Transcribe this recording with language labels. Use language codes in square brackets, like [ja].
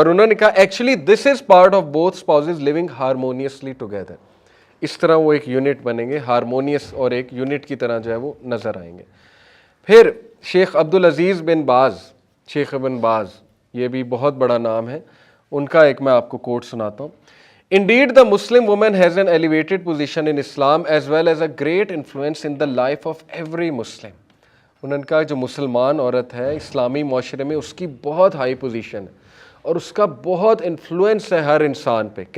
[hi] और उन्होंने कहा [en] Actually this is part of both spouses living harmoniously together. [hi] इस तरह वो एक यूनिट बनेंगे, हारमोनियस और एक यूनिट की तरह जो है वो नज़र आएंगे। फिर शेख अब्दुल अजीज़ बिन बाज़, शेख बिन बाज़, ये भी बहुत बड़ा नाम है, उनका एक मैं आपको कोट सुनाता हूँ। [en] Indeed, the Muslim woman has an elevated position in Islam as well as a great influence in the life of every Muslim. [hi] उन्होंने कहा जो मुसलमान औरत है इस्लामी माशरे में उसकी बहुत हाई पोजीशन है और उसका बहुत इन्फ्लुएंस है हर इंसान पे।